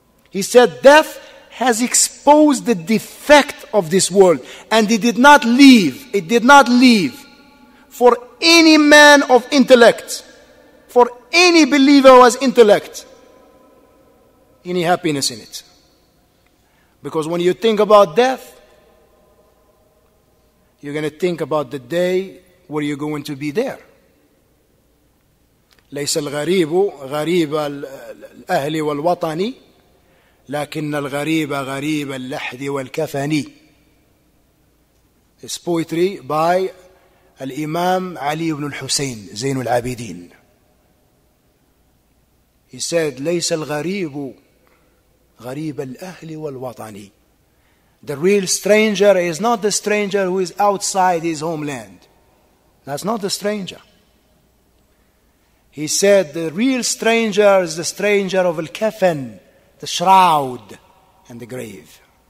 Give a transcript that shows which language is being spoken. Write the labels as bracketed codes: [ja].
[en] He said, death has exposed the defect of this world, and it did not leave for any man of intellect, for any believer who has intellect, any happiness in it. Because when you think about death, you're going to think about the day where you're going to be there. [ar] ليس الغريب غريب الأهل والوطن لكن الغريب غريب اللحد والكفن. [en] It's poetry by Al-Imaam Ali ibn al-Hussein Zayn al-Abidin. He said, [ar] ليس الغريب غريب الأهل والوطن. [en] The real stranger is not the stranger who is outside his homeland. That's not the stranger. He said the real stranger is the stranger of al-kafan, the shroud and the grave.